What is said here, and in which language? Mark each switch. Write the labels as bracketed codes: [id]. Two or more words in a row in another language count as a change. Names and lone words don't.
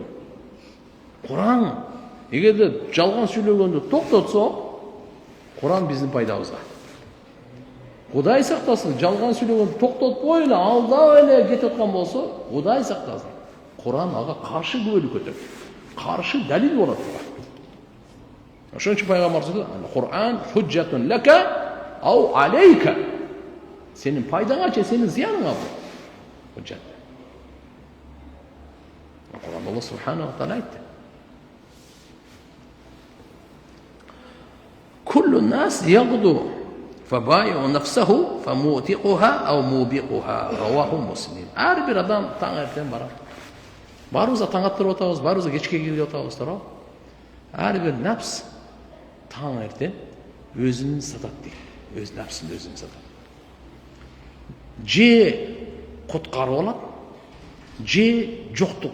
[ky] Кур'ан эгерде жалган сүйлөгөндү токтотсо, Кур'ан биздин пайдабызга. Кудай сактасын, жалган сүйлөгөндү токтотпой эле, алдап эле кетип аткан болсо, Кудай сактасын. Кур'ан ага каршы күбөлүк өтөт. Каршы далил болот. Ошон үчүн пайгамбарыбыз айтты, [ar] القرآن حجة لك أو عليك. [ky] Сенин пайдаңа же сенин зыяныңа бул. Худжат. Кур'ан Алла [ar] سبحانه وتعالى [ky] айтты. [ar] كل الناس يغدو فبائع نفسه فمعتقها أو موبقها. رواه مسلم. [ky] Ар бир адам таң эртең барат. Барыбыз таң аттырып атабыз, барыбыз кечке келип атабыз, туурабы? Ар бир нафс таң эртең өзүн сатат дейт. Өз нафсын өзүн сатат. Же куткарып алат, же жоктук.